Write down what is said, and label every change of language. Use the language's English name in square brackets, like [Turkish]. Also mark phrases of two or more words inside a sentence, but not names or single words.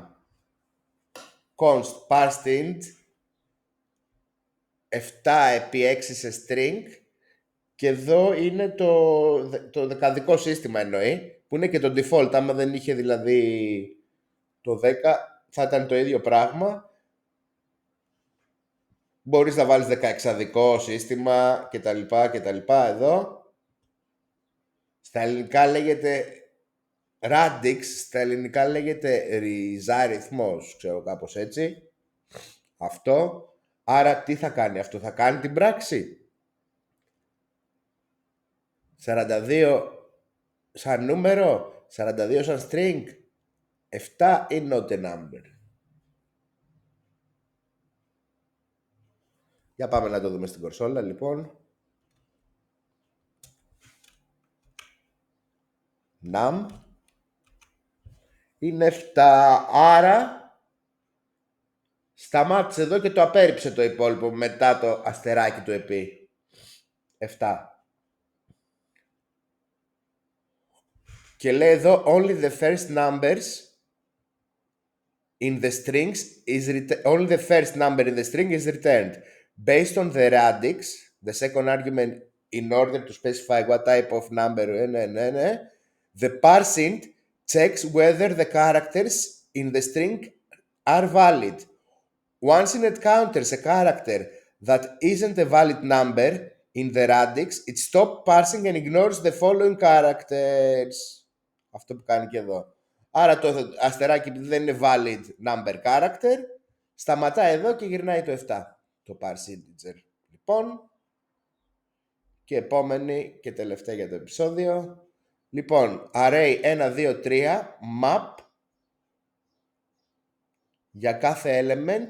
[English] Const parsed int [Greek] 7 επί 6 σε string και εδώ είναι το δεκαδικό σύστημα εννοεί, που είναι και το default. Άμα δεν είχε δηλαδή το 10 θα ήταν το ίδιο πράγμα. Μπορείς να βάλεις 16δικό σύστημα κτλ. Εδώ στα ελληνικά λέγεται Radix, στα ελληνικά λέγεται ριζάριθμος, ξέρω κάπως έτσι. Αυτό. Άρα τι θα κάνει αυτό? Θα κάνει την πράξη 42 σαν νούμερο, 42 σαν string, 7 [English] is not a number. [Greek] Για πάμε να το δούμε στην κονσόλα λοιπόν. Num είναι 7, άρα Σταμάτησε εδώ και το απέρριψε το υπόλοιπο μετά το αστεράκι του επί. 7. Και λέει εδώ, [English] only the first numbers in the strings only the first number in the string is returned. Based on the radix, the second argument in order to specify what type of number, the parsing checks whether the characters in the string are valid. Once it encounters a character that isn't a valid number in the radix, it stops parsing and ignores the following characters. [Greek] Αυτό που κάνει και εδώ. Άρα το αστεράκι, επειδή δεν είναι [English] valid number character, [Greek] σταματάει εδώ και γυρνάει το 7. Το [English] parse integer. [Greek] Λοιπόν, και επόμενη και τελευταία για το επεισόδιο. Λοιπόν, array 1, 2, 3, map για κάθε element.